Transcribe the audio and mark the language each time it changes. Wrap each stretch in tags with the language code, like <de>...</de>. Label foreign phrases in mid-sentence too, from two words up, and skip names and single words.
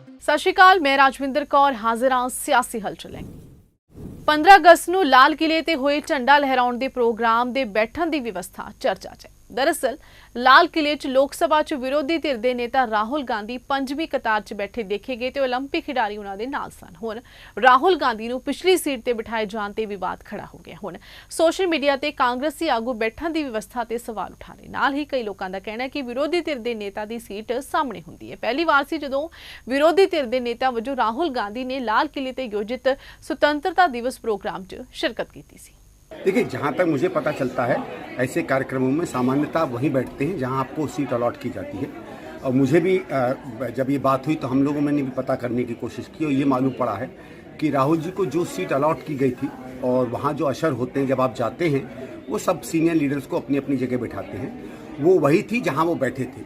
<pa>ਸਤਿ ਸ਼੍ਰੀ ਅਕਾਲ, ਮੈਂ ਰਾਜਵਿੰਦਰ ਕੌਰ ਹਾਜ਼ਰ ਹਾਂ ਸਿਆਸੀ ਹਲਚਲ ਲੈ 15 ਅਗਸਤ ਨੂੰ ਲਾਲ ਕਿਲੇ ਤੇ ਹੋਏ ਝੰਡਾ ਲਹਿਰਾਉਣ ਦੇ ਪ੍ਰੋਗਰਾਮ ਦੇ ਬੈਠਣ ਦੀ ਵਿਵਸਥਾ ਚਰਚਾ 'ਚ ਹੈ। ਦਰਅਸਲ ਲਾਲ ਕਿਲੇ 'ਚ ਲੋਕ ਸਭਾ 'ਚ ਵਿਰੋਧੀ ਧਿਰ ਦੇ ਨੇਤਾ ਰਾਹੁਲ ਗਾਂਧੀ ਪੰਜਵੀਂ ਕਤਾਰ 'ਚ ਬੈਠੇ ਦੇਖੇ ਗਏ ਤੋ ਓਲੰਪਿਕ ਖਿਡਾਰੀ ਉਨ੍ਹਾਂ ਦੇ ਨਾਲ ਸਨ। ਹੁਣ ਰਾਹੁਲ ਗਾਂਧੀ ਨੂੰ ਪਿਛਲੀ ਸੀਟ ਤੇ ਬਿਠਾਏ ਜਾਣ ਤੇ ਵਿਵਾਦ ਖੜ੍ਹਾ ਹੋ ਗਿਆ। हुण</pa> <en>social media</en> <pa>ਤੇ ਕਾਂਗਰਸੀ ਆਗੂ ਬੈਠਣ ਦੀ ਵਿਵਸਥਾ ਤੇ ਸਵਾਲ ਉਠਾ ਰਹੇ। ਨਾਲ ਹੀ ਕਈ ਲੋਕਾਂ ਦਾ ਕਹਿਣਾ ਹੈ ਕਿ ਵਿਰੋਧੀ ਧਿਰ ਦੇ ਨੇਤਾ ਦੀ ਸੀਟ ਸਾਹਮਣੇ ਹੁੰਦੀ ਹੈ। ਪਹਿਲੀ ਵਾਰ ਸੀ ਜਦੋਂ ਵਿਰੋਧੀ ਧਿਰ ਦੇ ਨੇਤਾ ਵਜੋਂ ਰਾਹੁਲ ਗਾਂਧੀ ਨੇ ਲਾਲ ਕਿਲੇ ਤੇ ਆਯੋਜਿਤ ਸੁਤੰਤਰਤਾ ਦਿਵਸ ਪ੍ਰੋਗਰਾਮ 'ਚ ਸ਼ਿਰਕਤ ਕੀ ਥੀ।</pa> <hi>देखिए, जहाँ तक मुझे पता चलता है ऐसे कार्यक्रमों में सामान्यतः वहीं बैठते हैं जहाँ आपको</hi> <en>seat allot</en> <hi>की जाती है। और मुझे भी जब ये बात हुई तो हम लोगों ने भी पता करने की कोशिश की और ये मालूम पड़ा है कि राहुल जी को जो</hi> <en>seat allot</en> <hi>की गई थी और वहाँ जो अशर होते हैं जब आप जाते हैं वो सब</hi> <en>senior leaders</en> <hi>को अपनी अपनी जगह बैठाते हैं, वो वही थी जहाँ वो बैठे थे।</hi>